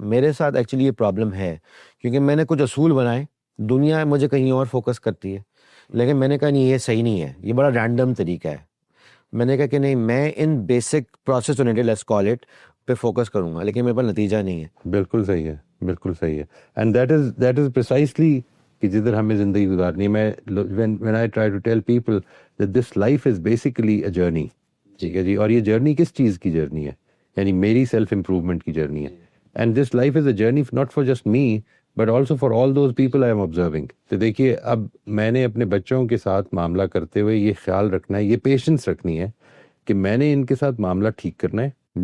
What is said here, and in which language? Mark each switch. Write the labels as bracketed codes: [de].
[ur] میرے ساتھ ایکچولی یہ پرابلم ہے کیونکہ میں نے کچھ اصول بنائے, دنیا مجھے کہیں اور فوکس کرتی ہے, لیکن میں نے کہا نہیں یہ صحیح نہیں ہے, یہ بڑا رینڈم طریقہ ہے. میں نے کہا کہ نہیں, میں ان basic process oriented [en] let's call it [ur] پہ فوکس کروں گا, لیکن میرے پاس نتیجہ نہیں ہے. بالکل صحیح ہے, بالکل صحیح ہے. [en] and that is precisely [ur] کہ جدھر ہمیں زندگی گزارنی ہے. [en] میں when I try to tell people that this life is basically a journey. [ur] ٹھیک ہے جی, اور یہ جرنی کس چیز کی جرنی ہے, یعنی میری سیلف امپروومنٹ کی جرنی ہے. [en] And this life is a journey not for just me but also for all those people I am observing. [ur] تو دیکھیے اب میں نے اپنے بچوں کے ساتھ معاملہ کرتے ہوئے یہ خیال رکھنا ہے, یہ پیشنس رکھنی ہے کہ میں نے ان کے ساتھ معاملہ ٹھیک کرنا ہے